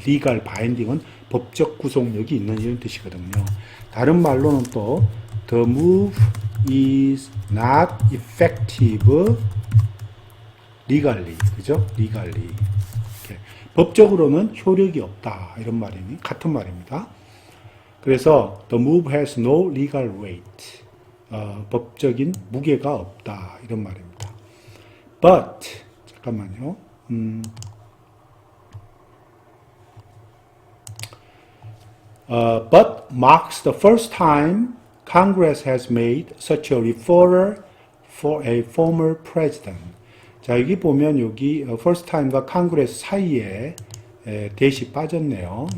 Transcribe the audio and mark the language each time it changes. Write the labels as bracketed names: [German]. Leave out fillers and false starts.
[Korean] legal binding은 법적 구속력이 있는 이런 뜻이거든요. 다른 말로는 또 [English] the move is not effective legally. [Korean] 그죠? legally. 이렇게. 법적으로는 효력이 없다. 이런 말이니 같은 말입니다. 그래서 [English] the move has no legal weight. [Korean] 법적인 무게가 없다. 이런 말입니다. But 잠깐만요. [English] But marks the first time Congress has made such a referral for a former president. [Korean] 자, 여기 보면 여기 first time과 Congress 사이에 대시 빠졌네요.